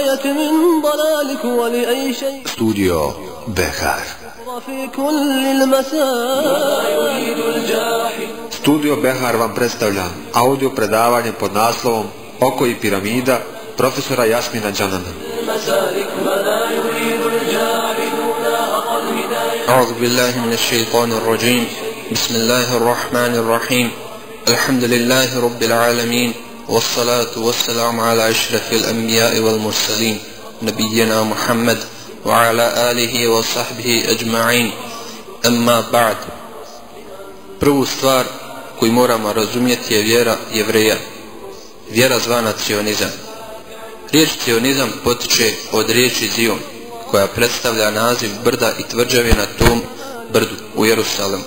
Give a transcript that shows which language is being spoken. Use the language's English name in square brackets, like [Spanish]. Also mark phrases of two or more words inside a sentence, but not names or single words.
[Bosnian] Studio Behar. Studio Behar vam predstavlja audio predavanje pod naslovom Oko i piramida profesora Jasmina Džanana. [Arabic] أعوذ بالله من الشيطان الرجيم بسم الله الرحمن الرحيم الحمد لله رب العالمين والصلاة والسلام على أشرف الأنبياء والمرسلين نبينا محمد وعلى آله وصحبه أجمعين أما بعد. [Bosnian] Prvu stvar koju moramo razumjeti je vjera Jevreja, vjera zvana cionizam. Riječ cionizam potiče od riječi Zion, koja predstavlja naziv brda i tvrđave na tom brdu u Jerusalemu.